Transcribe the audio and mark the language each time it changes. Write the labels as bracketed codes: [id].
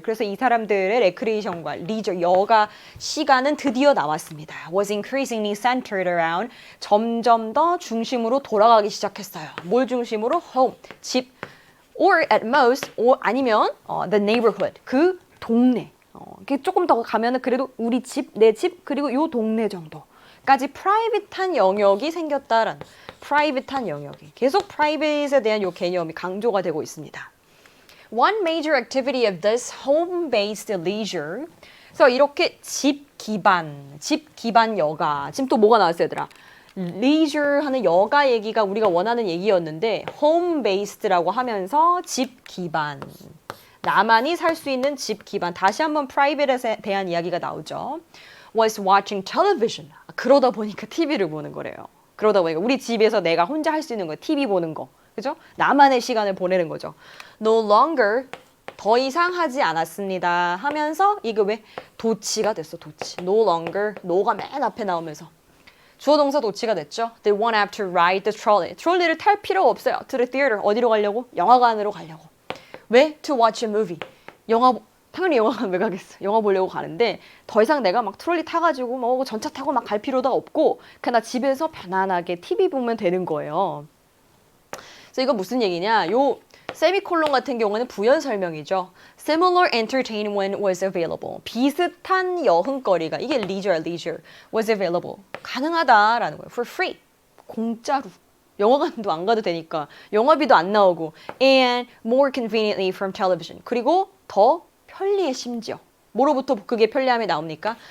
[ko] 그래서 이 사람들의 레크리에이션과 리저, 여가 시간은 드디어 나왔습니다. [en] Was increasingly centered around. [ko] 점점 더 중심으로 돌아가기 시작했어요. 뭘 중심으로? [en] Home, [ko] 집. [en] Or at most, [ko] 아니면 [en] the neighborhood, [ko] 그 동네. 조금 더 가면은 그래도 우리 집, 내 집, 그리고 요 동네 정도까지 프라이빗한 영역이 생겼다라는 프라이빗한 영역이 계속 프라이빗에 대한 요 개념이 강조가 되고 있습니다. [en] One major activity of this home-based leisure. [ko] 그래서 이렇게 집 기반 여가. 지금 또 뭐가 나왔어요, 얘들아? leisure 하는 여가 얘기가 우리가 원하는 얘기였는데 home-based라고 하면서 집 기반. 나만이 살 수 있는 집 기반. 다시 한번 프라이빗에 대한 이야기가 나오죠. [en] Was watching television. [ko] 그러다 보니까 TV를 보는 거래요. 그러다 보니까 우리 집에서 내가 혼자 할 수 있는 거, TV 보는 거. 그죠? 나만의 시간을 보내는 거죠. [en] No longer, [ko] 더 이상 하지 않았습니다 하면서 이게 왜 도치가 됐어. 도치. [en] No longer. [ko] no가 맨 앞에 나오면서 주어 동사 도치가 됐죠. [en] They won't have to ride the trolley. [ko] 트롤리를 탈 필요가 없어요. [en] To the theater. [ko] 어디로 가려고? 영화관으로 가려고. 왜? [en] To watch a movie. [ko] 당연히 영화관 왜 가겠어. 영화 보려고 가는데 더 이상 내가 막 트롤리 타가지고 뭐 전차 타고 막 갈 필요도 없고 그냥 나 집에서 편안하게 TV 보면 되는 거예요. 그래서 이거 무슨 얘기냐? 요 세미콜론 같은 경우는 부연 설명이죠. [en] Similar entertainment was available. [ko] 비슷한 여흥거리가 이게 [en] leisure was available. [ko] 가능하다라는 거예요. [en] For free. [ko] 공짜로. 영화관도 안 가도 되니까 영화비도 안 나오고 [en] and more conveniently from television. [ko] 그리고 더 편리해 심지어. 뭐로부터 그게 편리함이 나옵니까?